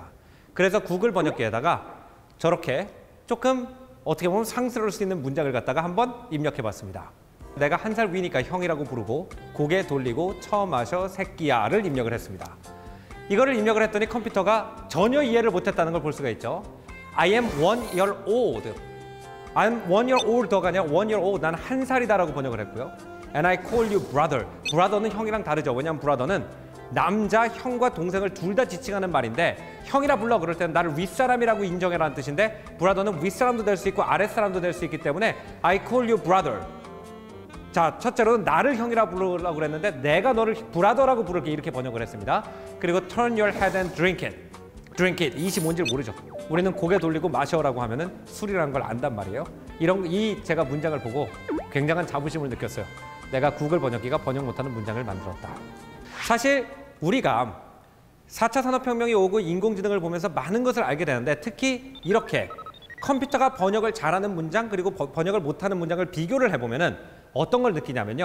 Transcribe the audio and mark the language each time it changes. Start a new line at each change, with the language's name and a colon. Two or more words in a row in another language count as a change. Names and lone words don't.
Korean: 그래서 구글 번역기에다가 저렇게 조금 어떻게 보면 상스러울 수 있는 문장을 갖다가 한번 입력해 봤습니다. 내가 1살 위니까 형이라고 부르고 고개 돌리고 처음 마셔 새끼야를 입력을 했습니다. 이거를 입력을 했더니 컴퓨터가 전혀 이해를 못했다는 걸 볼 수가 있죠.
English: I am 1 year old. I'm 1 year older가 아니라 1 year old.
Korean: 나는 1살이다라고 번역을 했고요.
English: And I call you brother.
Korean: brother는 형이랑 다르죠. 왜냐하면 brother는 남자 형과 동생을 둘 다 지칭하는 말인데 형이라 불러 그럴 때는 나를 윗사람이라고 인정해라는 뜻인데 brother는 윗사람도 될 수 있고 아랫사람도 될 수 있기 때문에
English: I call you brother.
Korean: 자, 첫째로는 나를 형이라 부르려고 그랬는데 내가 너를 브라더라고 부를게 이렇게 번역을 했습니다.
English: 그리고 turn your head and drink it. drink it.
Korean: 이것이 뭔지 모르죠. 우리는 고개 돌리고 마셔라고 하면은 술이라는 걸 안단 말이에요. 제가 문장을 보고 굉장한 자부심을 느꼈어요. 내가 구글 번역기가 번역 못하는 문장을 만들었다. 사실 우리가 4차 산업혁명이 오고 인공지능을 보면서 많은 것을 알게 되는데 특히 이렇게 컴퓨터가 번역을 잘하는 문장 그리고 번역을 못하는 문장을 비교를 해보면은 어떤 걸 느끼냐면요.